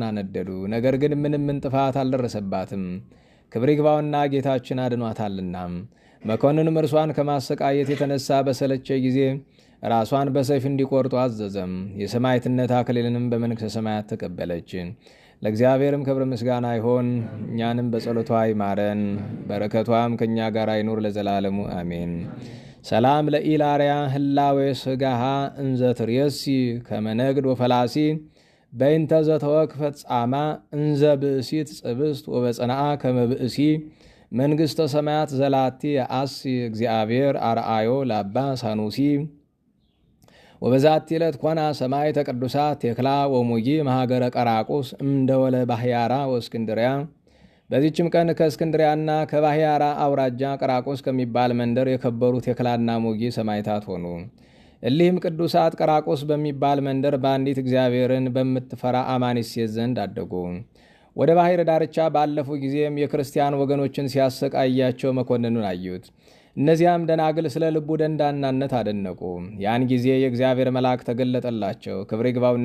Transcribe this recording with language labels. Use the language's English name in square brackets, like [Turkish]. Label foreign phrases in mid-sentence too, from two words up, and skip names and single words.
[Amharic] አነደዱ። ነገር ግን ምንም ጥፋት አልደረሰባትም፣ ክብር ይግባውና ጌታችን አድኗታልና። መኮንንም እርሷን ከማሰቃየት የተነሳ በሰለቸ ጊዜ ራሷን በሰይፍ እንዲቆርጡ አዘዘም። የሰማዕትነት አክሊልንም በመንግሥተ ሰማያት ተቀበለች። ለእግዚአብሔርም ክብር ምስጋና ይሆን፣ እኛንም በጸሎቷ ይማረን፣ በረከቷም ከእኛ ጋር አይኑር ለዘላለሙ አሜን። [Geez] ሰላም ለኢላርያ ህላዌ ስጋሃ እንዘ ትርየሲ ከመነግድ ወፈላሲ በይንተ ዘተወክፈት ጻማ እንዘ ብእሲት ጽብስት ወበጸናአ ከመብእሲ መንግሥተ ሰማያት ዘላቲ የአሲ እግዚአብሔር አርአዮ ለአባ ሳኑሲ ወበዛቲ ዕለት ኮና ሰማይ ተቅዱሳት ቴክላ ወሙጊ መሃገረ ቀራቁስ እምደወለ ባህያራ ወእስክንድርያ። [Amharic] በዚችም ቀን ከእስክንድሪያና ከባህያራ አውራጃ ቀራቁስ ከሚባል መንደር የከበሩ ቴክላና ሙጊ ሰማዕታት ሆኑ። እሊህም ቅዱሳት ቀራቁስ በሚባል መንደር በአንዲት እግዚአብሔርን በምትፈራ አማኒት ሴት ዘንድ አደጉ። ወደ ባሕር ዳርቻ ባለፉ ጊዜም የክርስቲያን ወገኖችን ሲያሰቃያቸው መኮንኑን አዩት። እነዚያም ደናግል ስለ ልቡ ደንዳናነት አደነቁ። ያን ጊዜ የእግዚአብሔር መልአክ ተገለጠላቸው። ክብር ይግባውና